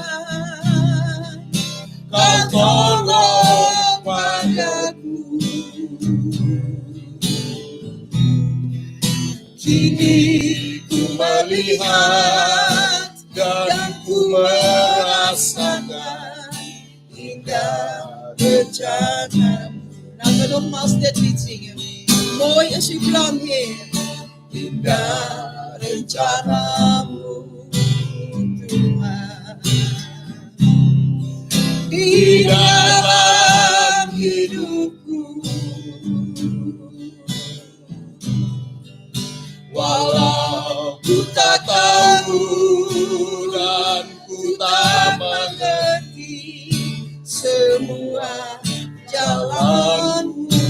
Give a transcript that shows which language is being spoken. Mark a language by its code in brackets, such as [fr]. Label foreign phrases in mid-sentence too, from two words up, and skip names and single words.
[id] Kau tolong padaku. Kini ku melihat dan ku merasakan indah rencanamu. [nl] Laten we nogmaals dit lied zingen. Mooi is uw plan, Heer. [id] Indah rencanamu, Tuhan. Di dalam hidupku, walau ku tak tahu dan ku tak mengerti semua jalanmu.